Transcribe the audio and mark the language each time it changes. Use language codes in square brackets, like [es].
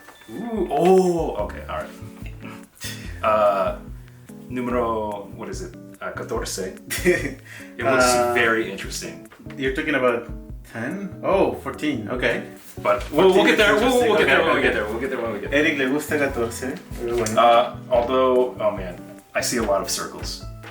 [en] Ooh, oh, okay, all right. Número, what is it? 14. It looks very interesting. You're talking about 10? Oh, 14, okay. But we'll get there. We'll get there when we get there. We'll get there when we get there. [es] Eric le gusta 14, pero bueno. [en] Although, oh man, I see a lot of circles.